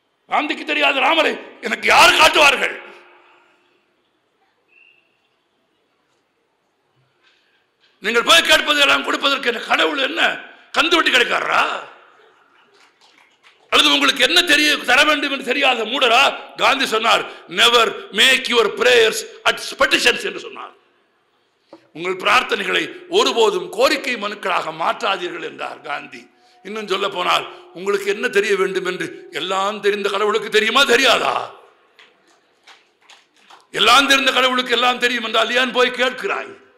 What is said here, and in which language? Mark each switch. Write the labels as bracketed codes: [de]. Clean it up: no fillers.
[ta] காந்திக்கு தெரியாத ராமரை எனக்கு யார் காட்டுவார்கள்? நீங்கள் போய் கேட்பது எல்லாம் கொடுப்பதற்கு என்ன கடவுள் என்ன கந்து வட்டி கிடைக்காரா? அல்லது உங்களுக்கு என்ன தெரிய தர வேண்டும் என்று தெரியாத மூடரா? காந்தி சொன்னார், [en] never make your prayers as petitions [ta] என்று சொன்னார். உங்கள் பிரார்த்தனைகளை ஒருபோதும் கோரிக்கை மனுக்களாக மாற்றாதீர்கள் என்றார் காந்தி. இன்னும் சொல்ல போனால், உங்களுக்கு என்ன தெரிய வேண்டும் என்று எல்லாம் தெரிந்த கடவுளுக்கு தெரியுமா தெரியாதா? எல்லாம் தெரிந்த கடவுளுக்கு எல்லாம் தெரியும் என்றால் ஏன் போய் கேட்கிறாய்?